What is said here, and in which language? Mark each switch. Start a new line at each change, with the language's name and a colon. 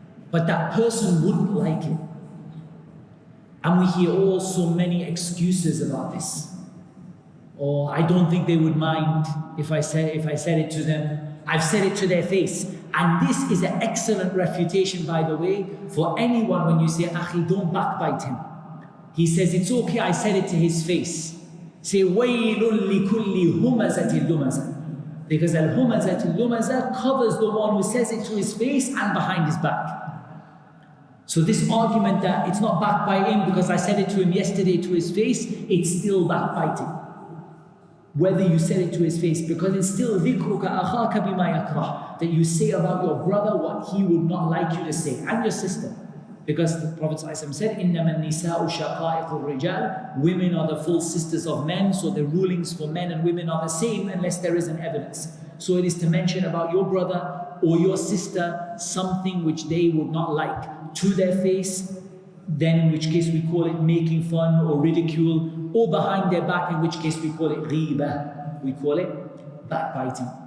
English: But that person wouldn't like it. And we hear all so many excuses about this. Or I don't think they would mind if I said it to them. I've said it to their face. And this is an excellent refutation, by the way, for anyone when you say, Akhi, don't backbite him. He says, it's okay, I said it to his face. Say,
Arabic: وَيْلٌ لِكُلِّ هُمَزَةٍ لُمَزَةٍ.
English: Because al-Humazah al-Lumazah covers the one who says it to his face and behind his back. So this argument that it's not backbiting because I said it to him yesterday to his face, it's still backbiting. Whether you said it to his face, because it's still
Arabic: ذِكْرُكَ أَخَاكَ بِمَا يَكْرَهُ,
English: that you say about your brother what he would not like you to say, and your sister. Because the Prophet ﷺ said,
Arabic: إِنَّمَا النِّسَاءُ شَقَائِقُ الرِّجَالِ.
English: Women are the full sisters of men, so the rulings for men and women are the same unless there is an evidence. So it is to mention about your brother or your sister something which they would not like to their face, then in which case we call it making fun or ridicule, or behind their back, in which case we call it ghiba, we call it backbiting.